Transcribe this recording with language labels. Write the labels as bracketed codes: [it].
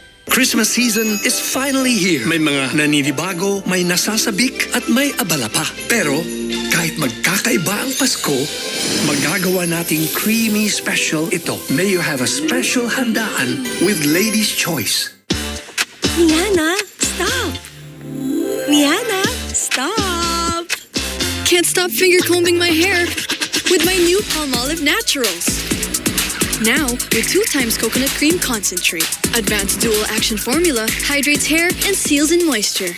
[en] Christmas season is finally here. [tl] May mga naninibago, may nasasabik, at may abala pa. Pero kahit magkakaiba ang Pasko, magagawa nating [en] creamy special [tl] ito. [en] May you have a special handaan with Lady's Choice. Niana, stop! Niana, stop! Can't stop finger combing my hair with my new Palmolive Naturals. Now, with 2 times coconut cream concentrate. Advanced dual action formula hydrates hair and seals in moisture.